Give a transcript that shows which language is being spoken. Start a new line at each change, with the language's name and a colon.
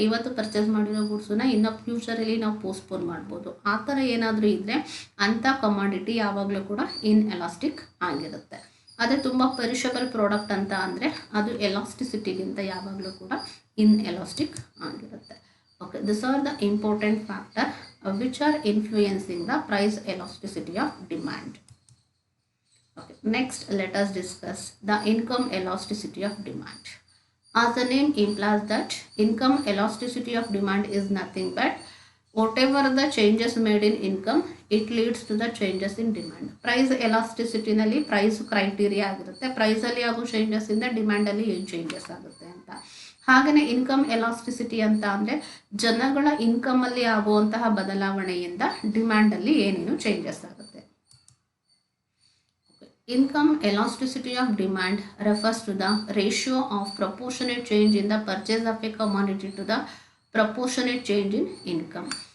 Kannada: ಇವತ್ತು ಪರ್ಚೇಸ್ ಮಾಡಿರೋ ಗೂಡ್ಸನ್ನ ಇನ್ನು ಫ್ಯೂಚರಲ್ಲಿ ನಾವು ಪೋಸ್ಟ್ಪೋನ್ ಮಾಡ್ಬೋದು. ಆ ಥರ ಏನಾದರೂ ಇದ್ದರೆ ಅಂಥ ಕಮಾಡಿಟಿ ಯಾವಾಗಲೂ ಕೂಡ ಇನ್ಎಲಾಸ್ಟಿಕ್ ಆಗಿರುತ್ತೆ. ಅದೇ ತುಂಬ ಪೆರಿಷಬಲ್ ಪ್ರಾಡಕ್ಟ್ ಅಂತ ಅಂದರೆ ಅದು ಎಲಾಸ್ಟಿಸಿಟಿಗಿಂತ ಯಾವಾಗಲೂ ಕೂಡ ಇನ್ಎಲಾಸ್ಟಿಕ್ ಆಗಿರುತ್ತೆ.
English: Okay, these are the important factors which are influencing the price elasticity of demand. Okay, next let us discuss the income elasticity of demand. As the name implies that income elasticity of demand is nothing but whatever the changes made in income, it leads to the changes in demand.
Kannada: Price elasticity nalli price criteria ಆಗಿರುತ್ತೆ. Price ಅಲ್ಲಿ ಆಗೋ changes ಇಂದ demand ಅಲ್ಲಿ ಏನು changes ಆಗುತ್ತೆ ಅಂತ. ಹಾಗೆಯೇ income elasticity ಅಂತ ಅಂದರೆ ಜನಗಳ ಇನ್ಕಮಲ್ಲಿ ಆಗುವಂತಹ ಬದಲಾವಣೆಯಿಂದ ಡಿಮ್ಯಾಂಡಲ್ಲಿ ಏನೇನು ಚೇಂಜಸ್ ಆಗುತ್ತೆ.
English: Income elasticity of demand refers to the ratio of proportionate change in the purchase of a commodity to the proportionate change in income.